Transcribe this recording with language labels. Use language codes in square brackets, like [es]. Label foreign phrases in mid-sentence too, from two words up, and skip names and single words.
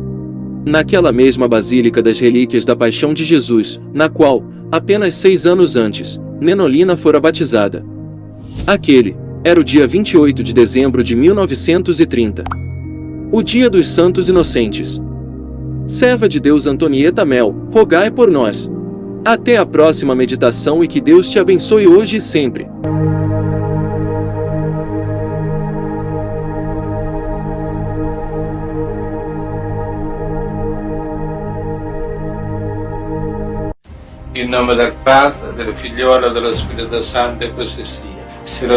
[pt] Naquela mesma Basílica das Relíquias da Paixão de Jesus, na qual, apenas 6 anos antes, Menolina fora batizada. Aquele era o dia 28 de dezembro de 1930. O dia dos Santos Inocentes. Serva de Deus Antonieta Mel, rogai por nós. Até a próxima meditação e que Deus te abençoe hoje e sempre. [it] In nome del Padre, del Figliolo e dello Spirito Santo, e così sia.